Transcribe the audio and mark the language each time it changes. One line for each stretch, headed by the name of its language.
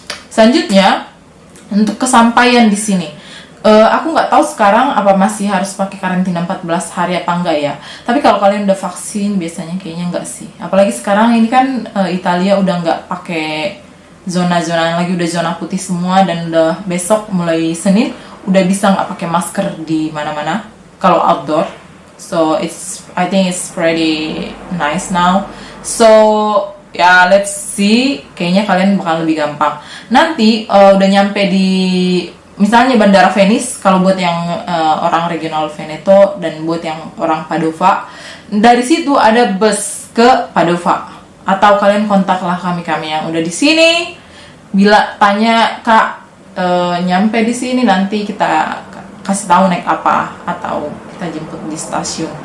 Indonesian: Selanjutnya untuk kesampaian di sini, aku nggak tahu sekarang apa masih harus pakai karantina 14 hari apa enggak ya. Tapi kalau kalian udah vaksin biasanya kayaknya enggak sih. Apalagi sekarang ini kan Italia udah nggak pakai zona-zona lagi, udah zona putih semua, dan udah besok mulai Senin udah bisa nggak pakai masker di mana-mana kalau outdoor.
English: So I think it's pretty nice now. So ya, let's see.
Indonesian: Kayaknya kalian bakal lebih gampang. Nanti udah nyampe di misalnya Bandara Venice, kalau buat yang orang regional Veneto dan buat yang orang Padova, dari situ ada bus ke Padova. Atau kalian kontaklah kami yang udah di sini. Bila tanya, Kak, nyampe di sini, nanti kita kasih tahu naik apa, atau kita jemput di stasiun.